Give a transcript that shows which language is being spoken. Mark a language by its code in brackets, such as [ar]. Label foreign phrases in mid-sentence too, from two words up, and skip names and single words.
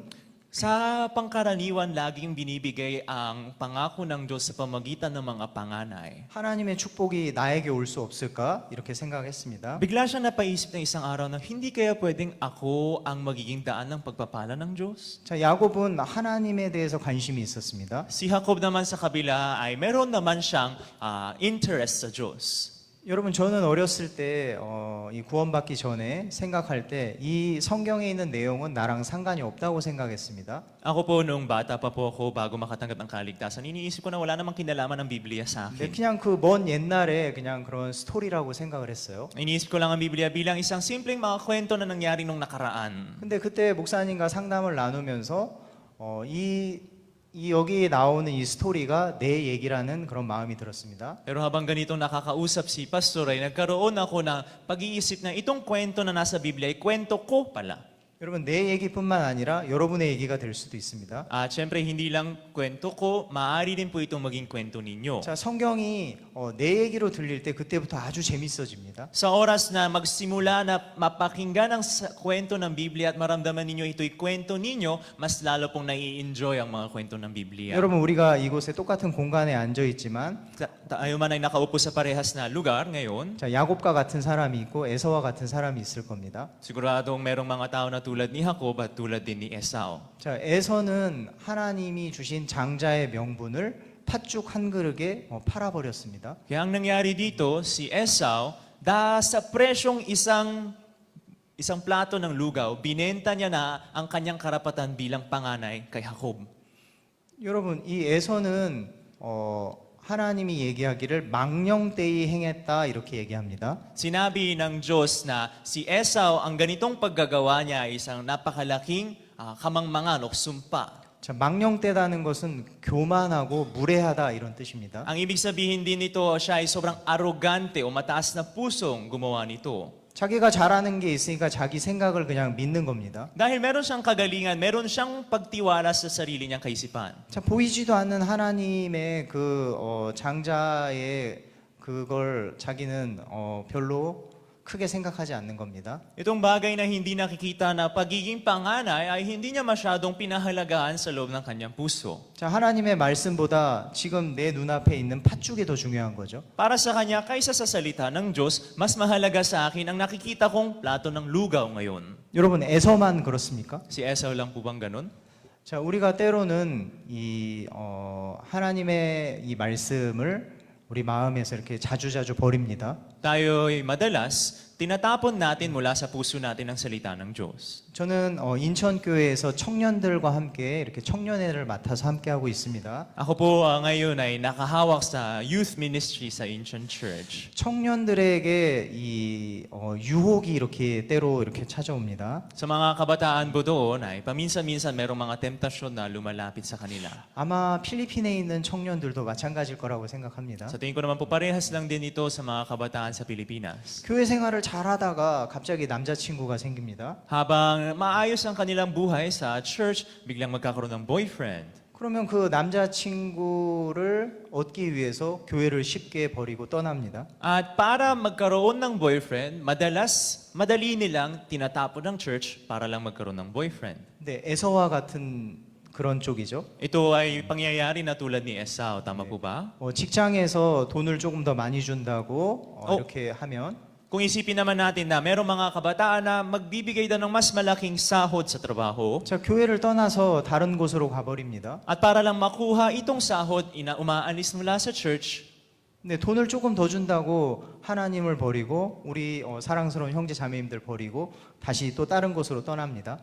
[tl] Sa pangkaraniwan, laging binibigay ang pangako ng Diyos sa pamagitan ng mga panganay. [ko] 하나님의 축복이 나에게 올 수 없을까? 이렇게 생각했습니다. [tl] Bigla siyang napaisip ng isang araw na hindi kaya pwedeng ako ang magiging daan ng pagpapala ng Diyos? [ko] 자, 야곱은 하나님에 대해서 관심이 있었습니다. [tl] Si Jacob naman sa kabila ay meron naman siyang interest sa Diyos. [ko] 여러분, 저는 어렸을 때 이 구원받기 전에 생각할 때 이 성경에 있는 내용은 나랑 상관이 없다고 생각했습니다. [tl] Ako po noong bata pa po ako bago makatanggap ng kaligtasan, iniisip ko na wala namang kinalaman ng Biblia sa [ko] 근데 [tl] akin. [ko] 그냥 그 먼 옛날에 그냥 그런 스토리라고 생각을 했어요. [tl] Iniisip ko lang ang Biblia bilang isang simpleng mga kwento na nangyari nung nakaraan. [ko] 근데 그때 목사님과 상담을 나누면서 여기 나오는 이 스토리가 내 얘기라는 그런 마음이 들었습니다. [tl] Pero habang ganito nakakausap si Pastor ay nagkaroon ako ng pag-iisip na itong kwento na nasa Biblia ay kwento ko pala. [ko] 여러분, 내 얘기뿐만 아니라 여러분의 얘기가 될 수도 있습니다. [tl] At syempre hindi lang kwento ko, maaari din po itong maging kwento ninyo. [ko] 자, 성경이 내 얘기로 들릴 때 그때부터 아주 재밌어집니다. [tl] Sa oras na magsimula na mapakinggan ang kwento ng Biblia at maramdaman ninyo ito'y kwento ninyo, mas lalo pong nai-enjoy ang mga kwento ng Biblia. [ko] 여러분, 우리가 이곳에 똑같은 공간에 앉아 있지만 [tl] Tayo man ay nakaupo sa parehas na lugar ngayon, [ko] 자, 야곱과 같은 사람이 있고 에서와 같은 사람이 있을 겁니다. [tl] siguradong merong mga tao na tulad ni Jacob at tulad din ni Esau. [ko] 자, 에서는 하나님이 주신 장자의 명분을 팥죽 한 그릇에 팔아버렸습니다. [tl] Kaya ang nangyari dito, si Esau, sa presyong isang plato ng lugaw, binenta niya na ang kanyang karapatan bilang panganay kay Jacob. [ko] 여러분, 이 에서는 하나님이 얘기하기를 망령되이 행했다 이렇게 얘기합니다. [tl] Sinabi ng Diyos na si Esau, ang ganitong paggagawa niya ay isang napakalaking kamangmangan o sumpa. [ko] 자, 망령되다는 것은 교만하고 무례하다 이런 뜻입니다. [tl] Ang ibig sabihin din nito, siya ay sobrang arrogante o mataas na pusong gumawa nito. [ko] 자기가 잘하는 게 있으니까 자기 생각을 그냥 믿는 겁니다. [tl] Dahil meron siyang kagalingan, meron siyang pagtiwala sa sarili niyang kaisipan. [ko] 자, 보이지도 않는 하나님의 장자의 그걸 자기는 별로 크게 생각하지 않는 겁니다. [tl] Itong bagay na hindi nakikita na pagiging panganay ay hindi niya masyadong pinahalagahan sa loob ng kanyang puso. [ko] 자, 하나님의 말씀보다 지금 내 눈앞에 있는 팥죽이 더 중요한 거죠. [tl] Para sa kanya, kaysa sa salita ng Diyos, mas mahalaga sa akin ang nakikita kong plato ng lugaw ngayon. [ko] 여러분, 에서만 그렇습니까? [tl] Si Esau lang po bang ganun? [ko] 자, 우리가 때로는 하나님의 이 말씀을 우리 마음에서 이렇게 자주자주 버립니다. [tl] Tayo'y madalas, tinatapon natin mula sa puso natin ang salita ng Diyos. [ko] 저는 인천교회에서 청년들과 함께 이렇게 청년회를 맡아서 함께 하고 있습니다. [tl] Ako po ngayon ay nakahawak sa [en] youth ministry [tl] sa Incheon Church. [ko] 청년들에게 이 유혹이 이렇게 때로 이렇게 찾아옵니다. [tl] Sa mga kabataan po doon ay paminsan-minsan merong mga temptasyon na lumalapit sa kanila. [ko] 아마 필리핀에 있는 청년들도 마찬가지일 거라고 생각합니다. [tl] Sa tingin ko naman po parehas lang din ito sa mga kabataan sa Pilipinas. [ko] 교회 생활을 잘하다가 갑자기 남자친구가 생깁니다. [tl] Habang maayos ang kanilang buhay sa church, biglang magkakaroon ng boyfriend. [ko] 그러면 그 남자친구를 얻기 위해서 교회를 쉽게 버리고 떠납니다. [tl] At para magkaroon ng boyfriend, madali nilang tinatapon ng church para lang magkaroon ng boyfriend. [ko] 근데 에서와 같은 그런 쪽이죠. [tl] Ito ay pangyayari na tulad ni Esau, tama po ba? [ko] 직장에서 돈을 조금 더 많이 준다고 이렇게 하면 [tl] Kung isipin naman natin na merong mga kabataan na magbibigay daw ng mas malaking sahod sa trabaho, [ko] 자, 교회를 떠나서 다른 곳으로 가버립니다. [tl] at para lang makuha itong sahod, umaalis mula sa church, [ko] 근데 돈을 조금 더 준다고 하나님을 버리고 우리 사랑스러운 형제 자매님들 버리고 다시 또 다른 곳으로 떠납니다.